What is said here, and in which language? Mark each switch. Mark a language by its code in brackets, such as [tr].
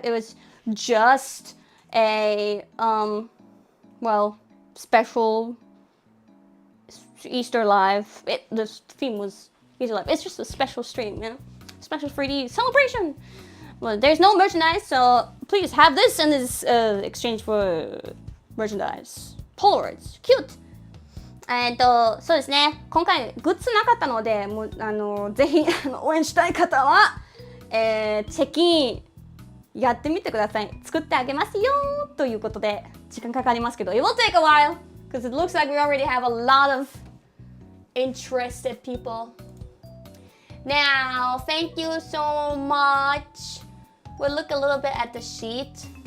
[en] It was just a well, special Easter live. The theme was Easter live. It's just a special stream, you know, special 3D celebration. Well, there's no merchandise, so please have this in this exchange for merchandise. Polaroids, cute. [ja] そうですね。今回グッズなかったので、もうぜひ応援したい方は、チェキインやってみてください。作ってあげますよということで時間かかりますけど、 [en] it will take a while because it looks like we already have a lot of interested people. Now, thank you so much. We'll look a little bit at the sheet.